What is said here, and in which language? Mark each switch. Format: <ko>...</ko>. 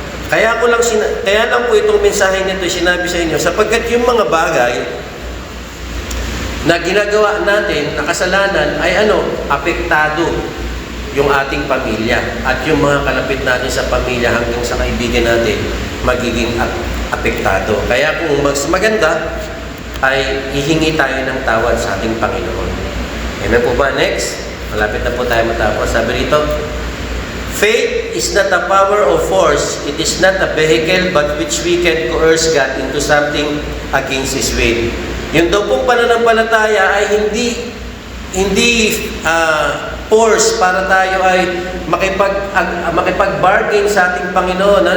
<tl>Kaya lang po itong mensahe nito sinabi sa inyo sapagkat yung mga bagay na ginagawa natin na kasalanan ay apektado yung ating pamilya at yung mga kalapit natin sa pamilya hanggang sa kaibigan natin magiging apektado. Kaya kung mas maganda ay ihingi tayo ng tawad sa ating Panginoon. Amen po ba? Next, malapit na po tayo matapos. Sabi rito,</tl> <en>faith is not a power or force. It is not a vehicle but which we can coerce God into something against His will.</en> <tl>Yung daw pong pananampalataya ay hindi force para tayo ay makipag-bargain sa ating Panginoon.</tl>